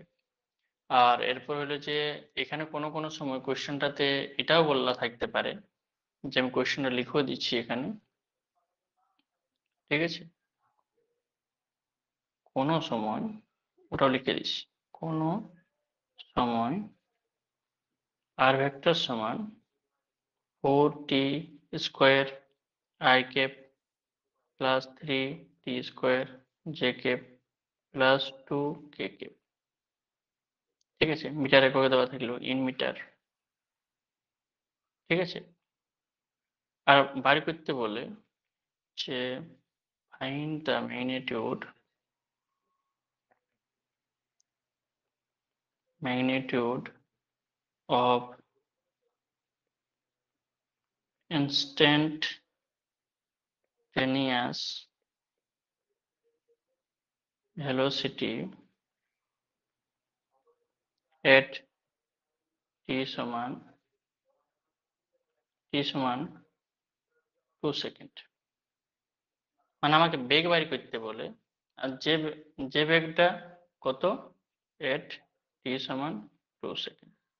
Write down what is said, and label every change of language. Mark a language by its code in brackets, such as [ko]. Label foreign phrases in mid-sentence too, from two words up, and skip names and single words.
[bn] আর এরপর হলো যে এখানে কোনো সময় কোয়েশ্চেনটাতে এটাও বলা থাকতে পারে, যে আমি কোয়েশ্চেনটা লিখেও দিচ্ছি এখানে। ঠিক আছে, কোনো সময় ওটাও লিখে দিচ্ছি, কোনো সময় আর ভেক্টর সমান [en] 4t square i cap plus 3t square j cap plus 2k cap. [bn] ঠিক আছে, মিটার এককে দেওয়া থাকলো [en] in meter. [bn] ঠিক আছে, আর বাড়ি করতে বলে যে [en] find the magnitude of instantaneous velocity at t [bn] সমান 2 সেকেন্ড। মানে আমাকে বেগ বাড়ি করতে বলে, আর যে বেগটা কত, [en] at t [bn] সমান 2 সেকেন্ড।